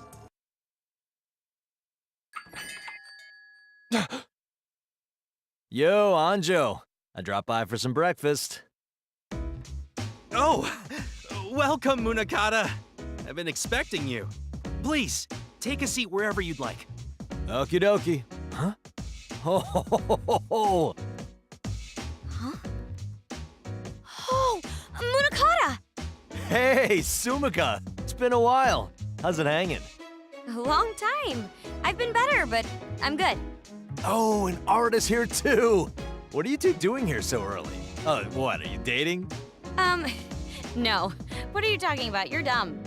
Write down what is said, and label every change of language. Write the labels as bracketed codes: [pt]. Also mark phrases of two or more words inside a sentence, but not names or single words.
[en] Yo, Anjo. I dropped by for some breakfast. Oh, welcome, Munakata. I've been expecting you. Please, take a seat wherever you'd like. Okie dokie. Huh? Ho ho ho ho ho! Huh? Oh, Munakata! Hey, Sumika! It's been a while. How's it hanging? A long time. I've been better, but I'm good. Oh, and Art is here too! What are you two doing here so early? Oh, what, are you dating? No. What are you talking about? You're dumb.